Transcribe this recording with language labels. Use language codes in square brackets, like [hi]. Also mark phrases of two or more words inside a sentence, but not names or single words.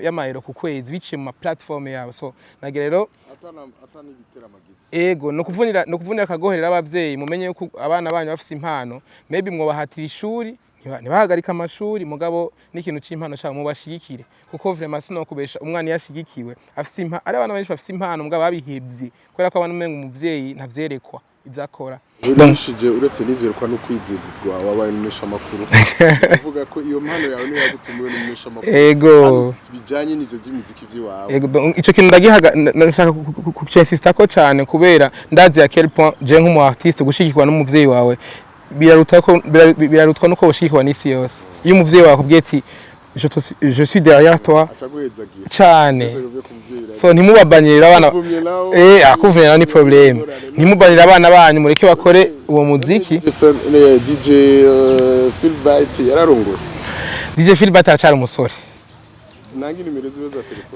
[rn] y'amayero ku kwezi biciye mu ma platform yabo so nagira rero atani bitera amagizi ego no kuvunira akagoherera abavyeyi mumenye yuko abana banyu bafite impano maybe mwobahatira ishuri ntibahagarika amashuri mugabo n'ikintu c'impano cyabo mubashigikire kuko vraiment sino kubesha umwana yashigikiwe afite impano ari abana benshi bafite impano mugabo babihebye kubera ko abantu umenga umuvyeyi ntavyerekwa ivyakora urashije uretse n'ivyerekwa no kwizigirwa wabaye n'umesha makuru uvuga ko iyo mpano yawe niyo yagutumiwe n'umesha makuru ego bijanye n'ivyo by'imiziki vy'iwawe ego ico kintu ndagihaga nashaka kucensista ko cyane kubera ndazi ya [fr] quel point [rn] je nk'umu artiste gushigikwa n'umuvyeyi wawe birarutwa nuko ushikwa n'isi yose iyo umuvyeyi wawe akubwiye ati [fr] je suis derrière toi [rn] cyane so ntimubabanirira abana akuvunira ni problem ntimubanirira abana banyu mureke bakore uwo muziki DJ Philbert yararongoye DJ Philbert aracyari umusore nangi nimero ziwe za telefone